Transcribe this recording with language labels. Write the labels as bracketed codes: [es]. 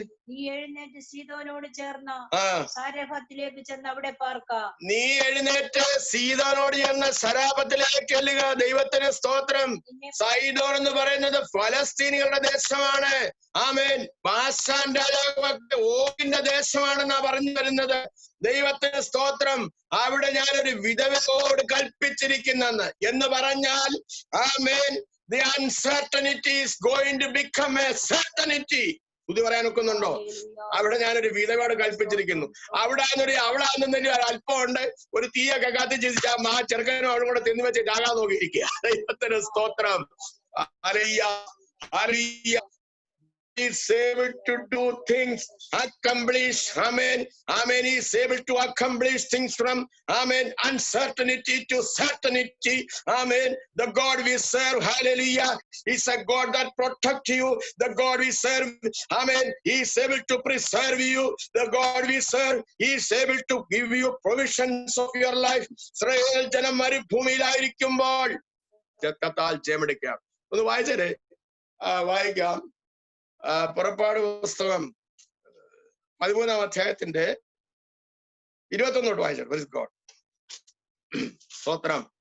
[ml] നീ എഴുന്നേറ്റ് സീദോനോട് ചേർന്ന് സാരഫത്തിലേക്ക് ചെന്ന് അവിടെ പാർക്ക. നീ എഴുന്നേറ്റ് സീദോനോട് ചെന്ന് സരാഫത്തിലേക്ക് ചെല്ലുക. ദൈവത്തിന് സ്തോത്രം. സൈദോൻ എന്ന് പറയുന്നത് ഫലസ്തീനികളുടെ ദേശമാണ്. ആമേൻ. ബാശാൻ രാജാവ് ഓഗിന്റെ ദേശമാണെന്നാ പറഞ്ഞു വരുന്നത്. ദൈവത്തിന് സ്തോത്രം. അവിടെ ഞാനൊരു വിധവയോട് കൽപ്പിച്ചിരിക്കുന്നെന്ന് എന്ന് പറഞ്ഞാൽ ആമേൻ [en] the uncertainty is going to become a certainty. [ml] ഇത് പറയാൻ ഒക്കുന്നുണ്ടോ? അവിടെ ഞാനൊരു വിധവയോട് കൽപ്പിച്ചിരിക്കുന്നു. അവിടെ ഒരു അല്പം ഉണ്ട്, ഒരു തീയൊക്കെ കത്തിച്ച് ആ ചെറുക്കനും അവളും കൂടെ തിന്നു വെച്ച് ചാകാൻ നോക്കിയിരിക്കുക. ദൈവത്തിന് സ്തോത്രം. Hallelujah hallelujah. [en] Is able to do things, accomplish, amen, amen. He is able to accomplish things from, amen, uncertainty to certainty, amen. The God we serve, hallelujah, is a God that protects you. The God we serve, amen, He is able to preserve you. The God we serve, He is able to give you provisions of your life. [ml] Israel janam മരുഭൂമിയിലായിരിക്കുമ്പോൾ രക്തത്താൽ ജയമെടുക്കാം. ഒന്ന് വായിച്ചേ, വായിക്കാം. പുറപ്പാട് പുസ്തകം 13-ാം അധ്യായത്തിന്റെ 21 വായിച്ചു. സ്തോത്രം.